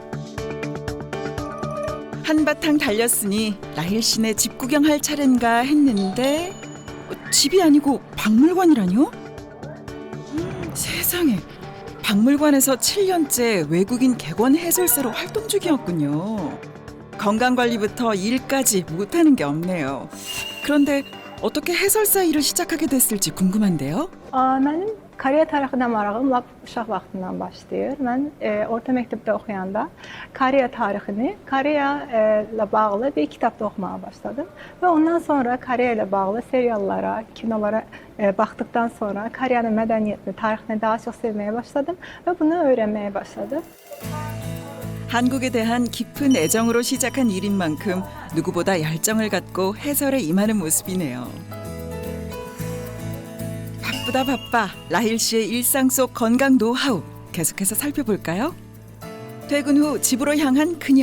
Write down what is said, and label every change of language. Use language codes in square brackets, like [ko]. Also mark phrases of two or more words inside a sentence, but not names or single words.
[ko] 한바탕 달렸으니 라힐 씨네 집 구경할 차례인가 했는데 집이 아니고 박물관이라뇨? 세상에 박물관에서 7년째 외국인 객원 해설사로 활동 중이었군요. 건강관리부터 일까지 못하는 게 없네요. 그런데 어떻게 해설사 일을 시작하게 됐을지 궁금한데요. [az] Mənim Koreya tarixinə marağım lap uşaq vaxtından başlayır. Mən orta məktəbdə oxuyanda Koreya tarixini, Koreya ilə bağlı bir kitabda oxumağa başladım. Və ondan sonra Koreya ilə bağlı seriallara, kinolara baxdıqdan sonra Koreyanın mədəniyyətini, tarixini daha çox sevməyə başladım və bunu öyrənməyə başladım. [ko] 한국에 대한 깊은 애정으로 시작한 일인 만큼 누구보다 열정을 갖고 해설에 임하는 모습이네요. 바쁘다 바빠 라힐 씨의 일상 속 건강 노하우 계속해서 살펴볼까요? 퇴근 후 집으로 향한 그녀.